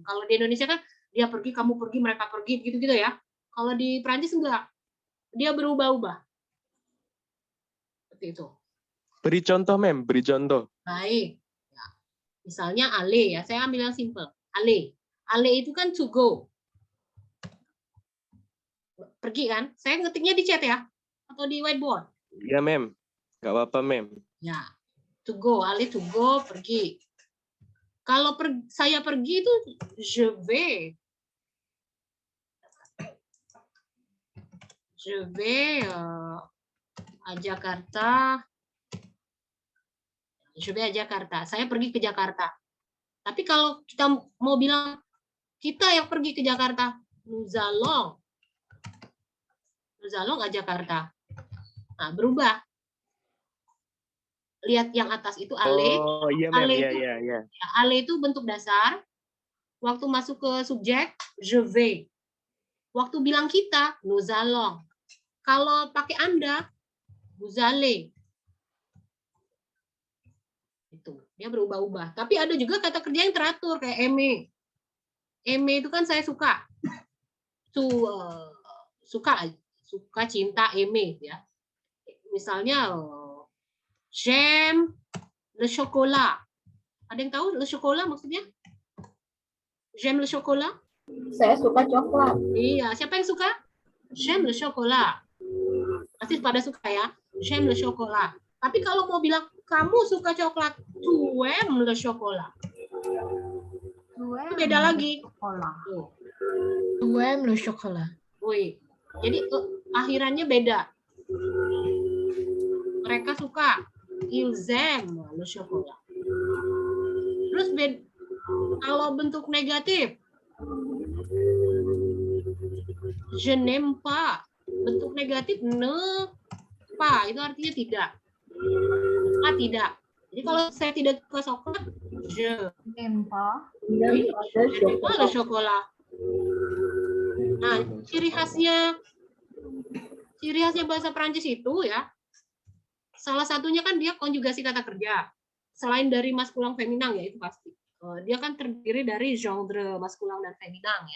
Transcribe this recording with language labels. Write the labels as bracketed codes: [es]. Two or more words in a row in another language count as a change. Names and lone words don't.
[id] Kalau di Indonesia kan, dia pergi, kamu pergi, mereka pergi, gitu-gitu ya. Kalau di Prancis enggak. Dia berubah-ubah. Seperti itu. Beri contoh, Mem. Beri contoh. Baik. Ya. Misalnya aller ya. Saya ambil yang simple. Aller. Aller itu kan [en] to go. [id] Pergi kan? Saya ngetiknya di chat ya? Atau di whiteboard? Ya, Mem. Nggak apa-apa, Mem. Ya. [en] To go. [fr] Aller [en] to go, [id] pergi. Kalau saya pergi itu [fr] je vais. Je vais à Jakarta. Je vais à Jakarta. [id] Saya pergi ke Jakarta. Tapi kalau kita mau bilang kita yang pergi ke Jakarta, [fr] nous allons à Jakarta. [id] Nah, berubah. Lihat yang atas itu aller. Oh, iya, Mem. Iya. Aller itu bentuk dasar. Waktu masuk ke subjek, [fr] je vais. [id] Waktu bilang kita, [fr] nous allons. [id] Kalau pakai Anda, [fr] vous allez. [id] Itu, dia berubah-ubah. Tapi ada juga kata kerja yang teratur kayak aimer. Aimer itu kan saya suka. Suka cinta aimer ya. [fr] Misalnya j'aime le chocolat. [id] Ada yang tahu [fr] le chocolat [id] maksudnya? [fr] J'aime le chocolat? [id] Saya suka coklat. Iya, siapa yang suka? [fr] J'aime le chocolat. [id] Pasti pada suka ya. [fr] J'aime le chocolat. [id] Tapi kalau mau bilang kamu suka coklat, [fr] tu aimes le chocolat. [id] Itu beda lagi. Tuh. [fr] Tuem le chocolat. [id] Wih. Jadi akhirannya beda. Mereka suka. [fr] Ils aiment le chocolat. [id] Terus kalau bentuk negatif, [fr] je n'aime pas. [id] Bentuk negatif [fr] ne pas, [id] itu artinya tidak. Suka tidak. Jadi kalau saya tidak suka coklat, [fr] je n'aime pas. Oui, je n'aime pas le chocolat. [id] Nah, ciri khasnya bahasa Prancis itu ya, salah satunya kan dia konjugasi kata kerja. Selain dari [fr] maskulang feminang [id] ya, itu pasti. Dia kan terdiri dari [fr] genre maskulang [id] dan feminang ya.